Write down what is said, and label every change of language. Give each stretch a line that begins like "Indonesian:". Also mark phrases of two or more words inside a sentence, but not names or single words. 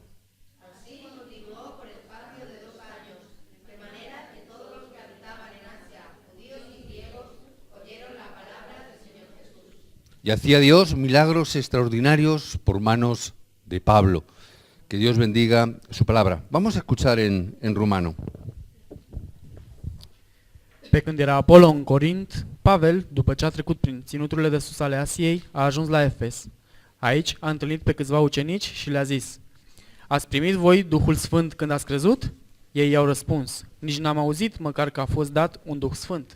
Spanish: Así continuó por espacio de 2 años, de manera que todos los que habitaban en Asia, judíos y griegos, oyeron la palabra del Señor Jesús. Y hacía Dios milagros extraordinarios por manos de Pablo. Que Dios bendiga su palabra. Vamos a escuchar en rumano.
Romanian: Pe când era Apollo în Corint, Pavel, după ce a trecut prin ținuturile de sus ale Asiei, a ajuns la Efes. Aici a întâlnit pe câțiva ucenici și le-a zis: Ați primit voi Duhul Sfânt când ați crezut? Ei i-au răspuns: Nici n-am auzit măcar că a fost dat un Duh Sfânt.